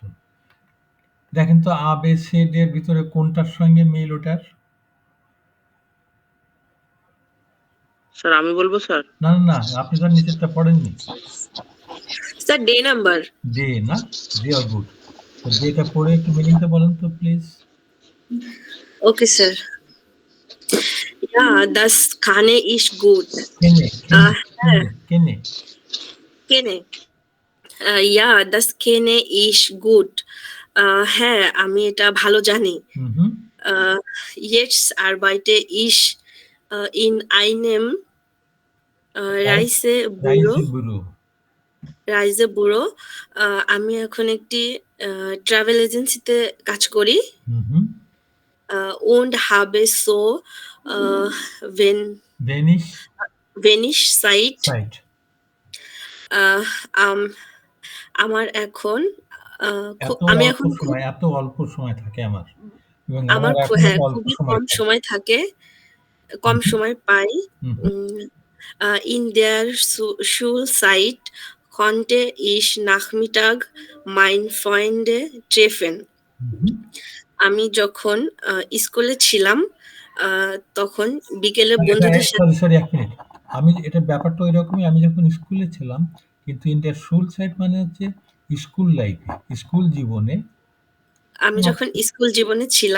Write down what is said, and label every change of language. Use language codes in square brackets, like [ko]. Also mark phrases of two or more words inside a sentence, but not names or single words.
[bn] দেখেন তো আ বে সে এর ভিতরে কোনটার সঙ্গে মিল ওটার? স্যার আমি বলবো স্যার? না না না, আপনি তো নিচেরটা পড়েননি। স্যার ডে নাম্বার। ডে না, ভেরি গুড। তো ডেটা পড়ে একটু মিনিংটা বলেন তো প্লিজ। ওকে স্যার। [de] Ja, das kann ich gut. [bn] কেনে হ্যাঁ কেনে [de] কেনে ja, das kenne ich gut. [bn] হ্যাঁ আমি এটা ভালো জানি। হুম। [de] Jetzt arbeite ich in einem রাইসেবুরো। রাইসেবুরো। [bn] আমি এখন একটি ট্রাভেল এজেন্সিতে কাজ করি। হুম। [de] Und habe so wenig Zeit. [bn] আমার এখন আমি এখন এত অল্প সময় থাকে আমার, এবং আমার হ্যাঁ খুবই কম সময় থাকে, কম সময় পাই। [de] In der Schulzeit konnte ich Nachmittag meine Freunde treffen. [bn] আমি যখন স্কুলে ছিলাম তখন বিকেলে বন্ধুদের সাথে। সরি এক মিনিট, আমি এটা ব্যাপারটা ওই রকমই। আমি যখন স্কুলে ছিলাম, কিন্তু ইন্ডিয়ার স্কুল সাইড মানে হচ্ছে স্কুল লাইফে, স্কুল জীবনে। আমি যখন স্কুল জীবনে ছিলাম,